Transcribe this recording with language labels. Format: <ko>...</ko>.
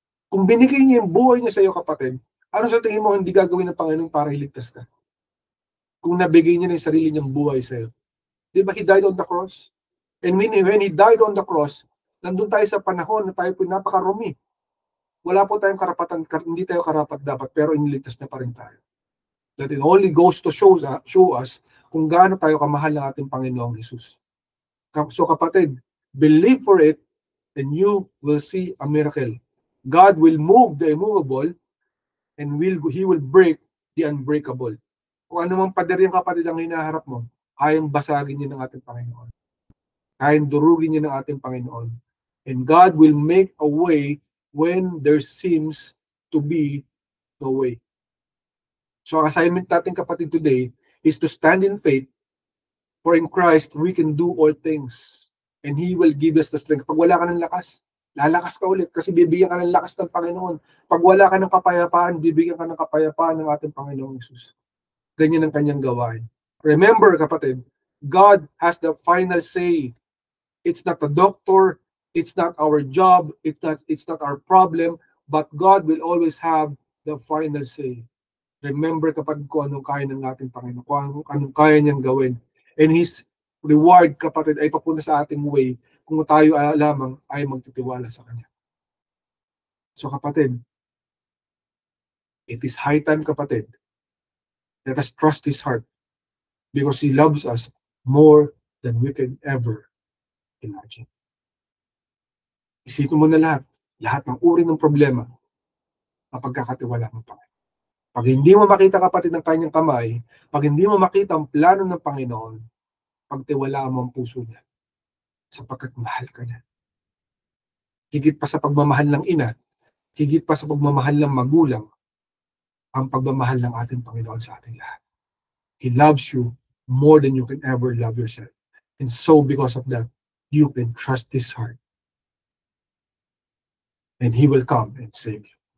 <tl>Kung binigay niya yung buhay niya sa iyo, kapatid, ano sa tingin mo hindi gagawin ng Panginoon para iligtas ka? Kung nabigay niya na yung sarili niyang buhay sa iyo. Di ba</tl> <en>He died on the cross? And when He died on the cross,</en> <tl>nandun tayo sa panahon na tayo po napakarumi. Wala po tayong karapatan, hindi tayo karapat dapat, pero iniligtas na pa rin tayo.</tl> <en>That it only goes to show us</en> <tl>kung gaano tayo kamahal ng ating Panginoong Jesus.</tl> <en>So kapatid, believe for it and you will see a miracle. God will move the immovable and He will break the unbreakable.</en> <tl>Kung anumang pader yung kapatid ang hinaharap mo, kayang basagin niya ng ating Panginoon. Kayang durugin niya ng ating Panginoon.</tl> <en>And God will make a way when there seems to be no way. So</en> <tl>ang assignment natin,</tl> <en>kapatid, today is to stand in faith. For in Christ, we can do all things. And He will give us the strength.</en> <tl>Pag wala ka ng lakas, lalakas ka ulit kasi bibigyan ka ng lakas ng Panginoon. Pag wala ka ng kapayapaan, bibigyan ka ng kapayapaan ng ating Panginoong Jesus. Ganyan ang kanyang gawain.</tl> <en>Remember, kapatid, God has the final say. It's not a doctor, it's not our job, it's not our problem, but God will always have the final say.</en> <tl>Remember, kapatid, kung anong kaya ng ating Panginoon, kung anong kaya niyang gawin.</tl> <en>And His reward,</en> <tl>kapatid, ay papunta sa ating way kung tayo lamang ay magtitiwala sa Kanya.</tl> <en>So kapatid, it is high time, kapatid, let us trust His heart because He loves us more than we can ever imagine.</en> <tl>Isipin mo na lahat ng uri ng problema mapagkakatiwala mo pa. Pag hindi mo makita, kapatid, ng kanyang kamay, pag hindi mo makita ang plano ng Panginoon, pagtiwalaan mo ang puso niya sapagkat mahal ka niya. Higit pa sa pagmamahal ng ina, higit pa sa pagmamahal ng magulang, ang pagmamahal ng ating Panginoon sa ating lahat.</tl> <en>He loves you more than you can ever love yourself. And so because of that, you can trust His heart. And He will come and save you.</en>